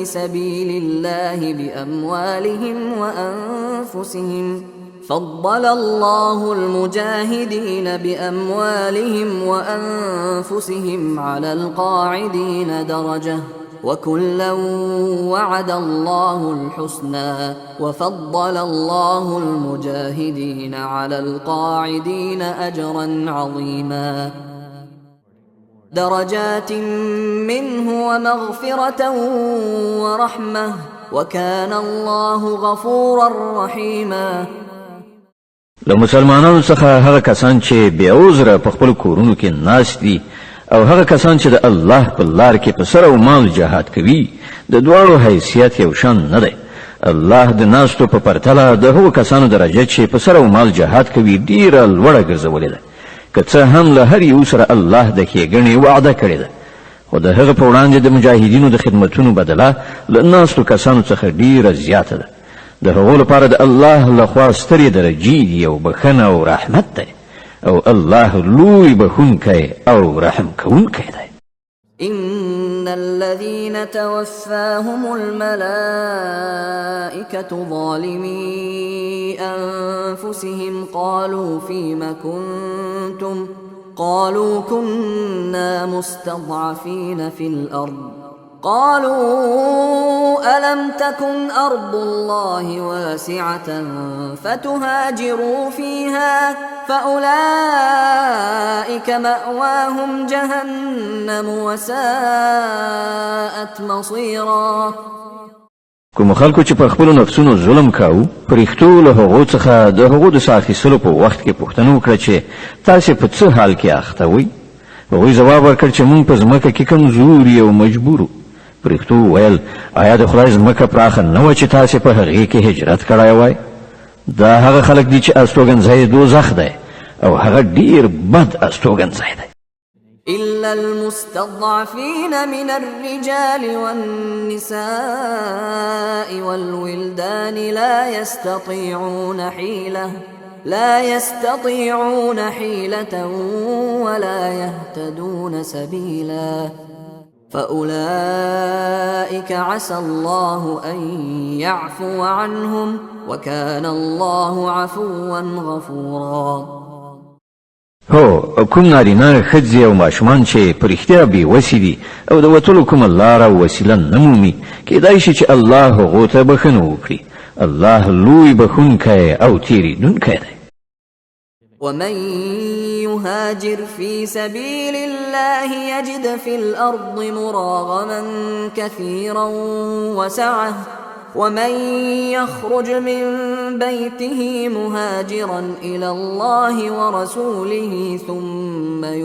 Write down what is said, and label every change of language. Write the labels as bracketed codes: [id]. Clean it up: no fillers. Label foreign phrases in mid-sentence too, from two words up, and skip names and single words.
[ar] سبيل الله بأموالهم وأنفسهم فضل الله المجاهدين بأموالهم وأنفسهم على القاعدين درجة وكلا وعد الله الحسنى وفضل الله المجاهدين على القاعدين أجرا عظيما درجات منه ومغفرة ورحمة وكان الله غفورا رحيما. [ps] له مسلمانانو څخه هغه کسان چې بې عذره په خپلو کورونو کې ناست دي او هغه کسان چې د الله په لار کې په سر او مال جهاد کوي د دواړو حیثیت یو شان نه دی. الله د ناستو په پرتله د هغو کسانو درجه چې په سر او مال جهاد کوي ډیره لوړه ګرځولې ده، که څه هم له هر یو سره الله د ښېګڼې وعده کړې ده، خو د هغه په وړاندې د مجاهدینو د خدمتونو بدله له ناستو کسانو څخه ډیره زیاته ده. د هغو لپاره د الله لخوا سترې درجې دي او بخښنه او رحمت دی، او الله لوی بخونکی او رحم کوونکی دی. [ar] إن الذين توفاهم الملائكة ظالمي أنفسهم قالوا فيم كنتم قالوا كنا مستضعفين في الأرض قالوا ألم تكن أرض الله واسعة فتهاجروا فيها فأولئك مأواهم جهنم وساءت مصيرا. [ps] کوم خلکو چې پر خپل نفسونو ظلم کاوه پرېختو له هغو څخه د هغو د ساه اخیستلو په وخت کې پوښتنه وکړه چې تاسې په څه حال کې اخته وئ؟ هغوی ځواب ورکړ چې موږ په ځمکه کې کمزوري او مجبور وو. پرېختو وویل آیا د خدای ځمکه پراخه نه وه چې تاسې په هغې کې هجرت کړی وای؟ دا هغه خلک دي چې استوګنځی دوزخ دی او هغه ډېر بد استوګنځی دی. [ar] إلا المستضعفين من الرجال والنساء والولدان لا يستطيعون حيلة ولا يهتدون سبيلا فأولئك عسى الله أن يعفو عنهم وكان الله عفوا غفورا. [ps] هو کوم نارینه ښځې او ماشومان چې په رښتیا بېوسې دي او د وتلو کومه لاره او وسیله نه مومي کیدای شي چې الله هغو ته بښنه وکړي. الله لوی بښونکی او تېرېدونکی دی. [ar] ومن يهاجر في سبيل الله يجد في الأرض مراغما كثيرا وسعة ومن يخرج من بيته مهاجرا إلى الله ورسوله ثم